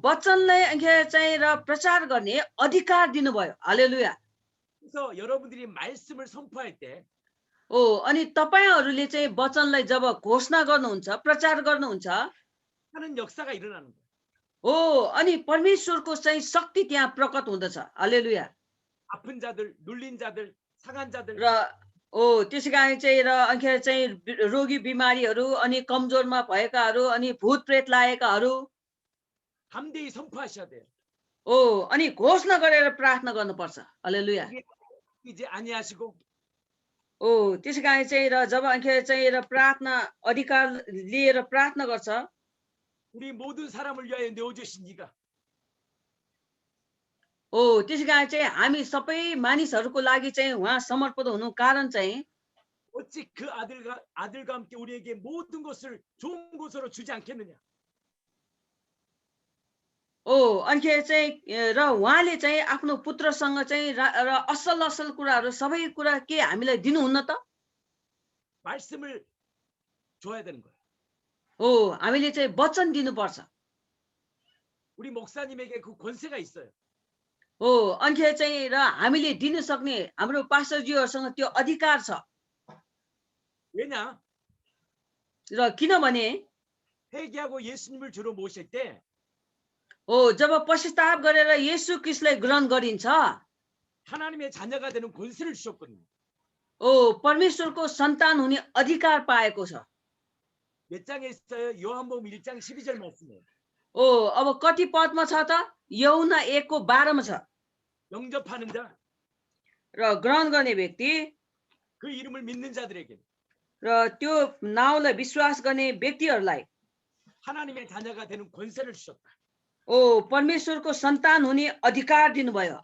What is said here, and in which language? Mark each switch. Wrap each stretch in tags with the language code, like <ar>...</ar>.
<ne>वचनलाई अनिखेर चाहिँ र प्रचार गर्ने अधिकार दिनुभयो हालेलुया</ne> <ko>그래서 여러분들이 말씀을 선포할 때</ko> <ne>अनि तपाईहरूले चाहिँ वचनलाई जब घोषणा गर्नुहुन्छ प्रचार गर्नुहुन्छ</ne> <ko>하는 역사가 일어나는 거예요.</ko> <ne>अनि परमेश्वरको चाहिँ शक्ति त्यहाँ प्रकट हुँदछ हालेलुया</ne> <ko>아픈 자들, 눌린 자들, 상한 자들</ko> <ne>र त्यसै कारण चाहिँ र अनिखेर चाहिँ रोगी बिमारीहरू अनि कमजोरमा भएकाहरू अनि भूत प्रेत लागेकाहरू</ne> <ko>담대히 선포하셔야 돼요.</ko> <ne>अनि घोषणा गरेर प्रार्थना गर्नुपर्छ हालेलुया</ne> <ko>이제 아니하시고</ko> <ne>त्यसै कारण चाहिँ र जब अनिखेर चाहिँ र प्रार्थना अधिकार लिएर प्रार्थना गर्छ</ne> <ko>우리 모든 사람을 위하여 내어주신 이가</ko> <ne>त्यसै कारण चाहिँ हामी सबै मानिसहरूको लागि चाहिँ उहाँ समर्पित हुनु कारण चाहिँ</ne> <ko>어찌 그 아들과 함께 우리에게 모든 것을 좋은 것으로 주지 않겠느냐?</ko> <ne>अनिखेरि चाहिँ र उहाँले चाहिँ आफ्नो पुत्रसँग चाहिँ र असल असल कुराहरू सबै कुरा के हामीलाई दिनुहुन्न त?</ne> <ko>말씀을 줘야 되는 거예요.</ko> <ne>हामीले चाहिँ वचन दिनुपर्छ।</ne> <ko>우리 목사님에게 그 권세가 있어요.</ko> <ne>अनिखेरि चाहिँ र हामीले दिन सक्ने हाम्रो पास्टरज्यूहरूसँग त्यो अधिकार छ।</ne> <ko>왜냐?</ko> <ne>र किनभने</ne> <ko>회개하고 예수님을 주로 모실 때</ko> <ne>जब पश्चाताप गरेर येशू ख्रीष्टलाई ग्रहण गरिन्छ</ne> <ko>하나님의 자녀가 되는 권세를 주셨거든요.</ko> <ne>परमेश्वरको सन्तान हुने अधिकार पाएको छ।</ne> <ko>몇 장에 있어요? 요한복음 1장 12절 말씀이에요.</ko> <ne>अब कति पदमा छ त? यूहन्ना 1:12मा छ।</ne> <ko>영접하는 자,</ko> <ne>र ग्रहण गर्ने व्यक्ति</ne> <ko>그 이름을 믿는 자들에게</ko> <ne>र त्यो नाउँलाई विश्वास गर्ने व्यक्तिहरूलाई</ne> <ko>하나님의 자녀가 되는 권세를 주셨다.</ko> <ne>परमेश्वरको सन्तान हुने अधिकार दिनुभयो।</ne>